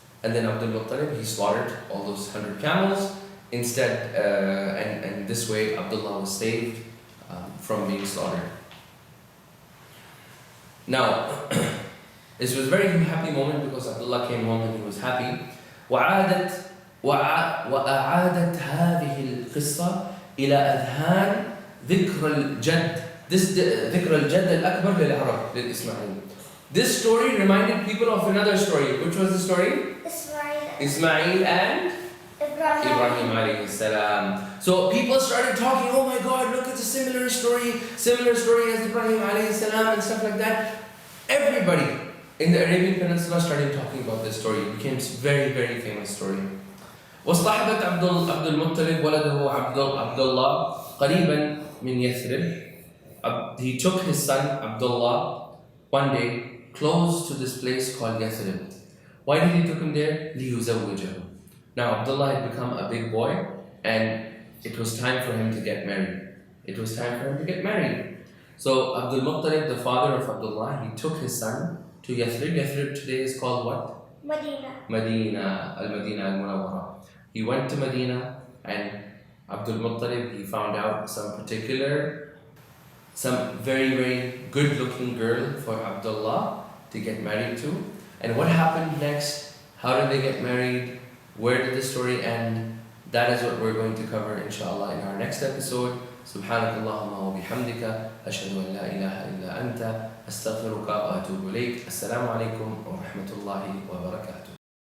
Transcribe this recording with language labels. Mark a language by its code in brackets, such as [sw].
[en] And then Abdul Muttalib, he slaughtered all those 100 camels instead, and this way Abdullah was saved from being slaughtered. Now, this was a very happy moment because Abdullah came home and he was happy. [ar] وأعادت هذه القصة إلى أذهان ذكر الجد. ذكر الجد الأكبر للعرب للإسماعيل. [en] This story reminded people of another story. Which was the story? Ismail and Ibrahim alayhi salam. So people started talking, oh my God, look, it's a similar story as Ibrahim alayhi salam and stuff like that. Everybody in the Arabian Peninsula started talking about this story. It became a very, very famous story. [ar] واصطحبت عبد المطلب ولده عبد الله قريبا من يثرب. [en] He took his son Abdullah one day close to this place called Yathrib. Why did he take him there? [ar] ليزوجه. [en] Now Abdullah had become a big boy and it was time for him to get married. So Abdul Muttalib, the father of Abdullah, he took his son to Yathrib. Yathrib today is called what? Medina, Al-Madina Al-Munawwara. He went to Medina and Abdul Muttalib, he found out some very, very good looking girl for Abdullah to get married to. And what happened next? How did they get married? Where did the story end? That is what we're going to cover inshallah in our next episode. [ar] سبحانك اللهم وبحمدك أشهد أن لا إله إلا أنت أستغفرك وأتوب إليك. السلام عليكم ورحمة الله وبركاته.